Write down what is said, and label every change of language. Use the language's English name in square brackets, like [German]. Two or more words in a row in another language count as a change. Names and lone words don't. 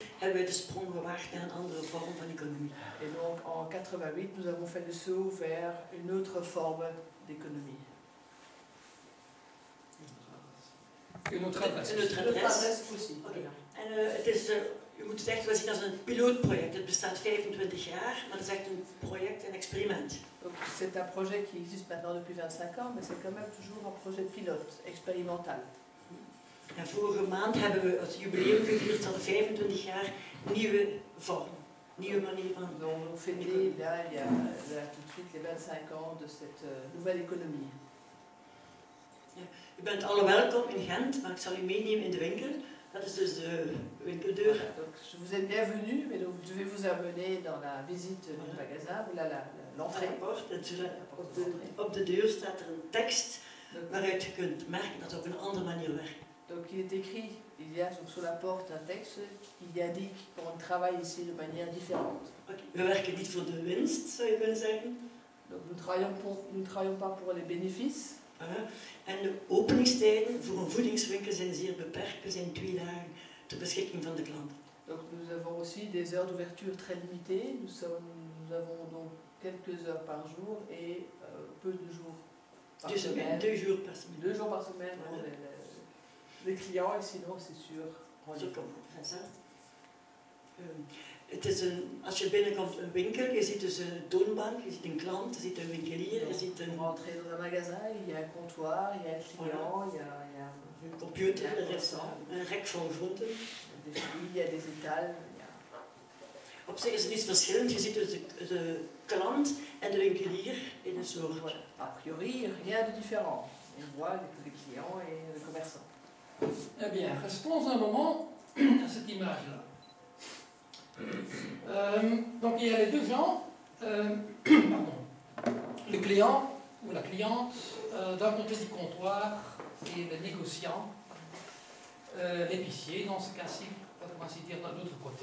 [Dutch] hebben wij de sprong gewaagd naar een andere vorm van economie. [French] Et donc en 88, nous avons fait le saut vers une autre forme d'économie. Une autre adresse. [Dutch] Een autre adres. [French] aussi. Okay. [Dutch] En u moet het echt wel zien als een pilootproject. Het bestaat 25 jaar, maar het is echt een project, een experiment. [French] C'est un projet qui existe maintenant depuis 25 ans, mais c'est quand même toujours un projet pilote, expérimental. [Dutch] En vorige maand hebben we het jubileum gevierd van 25 jaar nieuwe vorm, nieuwe manier van. [French] Donc on fêtait là, il y a tout de suite les 25 ans de cette nouvelle économie. [Dutch] Ja, u bent alle welkom in Gent, maar ik zal u meenemen in de winkel. Dat is dus de winkeldeur. [French] Voilà, donc je vous ai bienvenue, mais donc je vais vous amener dans la visite du magasin, voilà l'entrée. [Dutch] Op de deur staat er een tekst waaruit je kunt merken dat het op een andere manier werkt. [French] Donc il est écrit, il y a sur la porte un texte qui indique qu'on travaille ici de manière différente. Okay. [Dutch] We werken niet voor de winst, zou je kunnen zeggen. [French] Donc nous ne travaillons pas pour les bénéfices. [Dutch] En de openingstijden voor een voedingswinkel zijn zeer beperkt. Er zijn 2 dagen ter beschikking van de klant. [French] Donc nous avons aussi des heures d'ouverture très limitées. Nous avons donc quelques heures par jour et peu de jours par semaine. 2 jours per semaine. 2 jours par semaine pour les clients et sinon c'est sûr. [Dutch] Het is als je binnenkomt een winkel, je ziet dus een toonbank, je ziet een klant, je ziet een winkelier, je ziet een... [French] Rentrer dans un magasin, il y a un comptoir, il y a un client, il y a [Dutch] een computer, een rek vol groenten. [French] Des fruits, il y a des étals. [Dutch] Op zich is er niets verschillend, je ziet dus de klant en de winkelier in een soort... [French] Voilà. A priori, rien de différent. On voit les clients et les commerçants. Eh bien, restons un moment à cette image-là. Donc il y a les deux gens, pardon, le client ou la cliente d'un côté du comptoir et le négociant, l'épicier dans ce cas-ci, on va se dire d'un autre côté.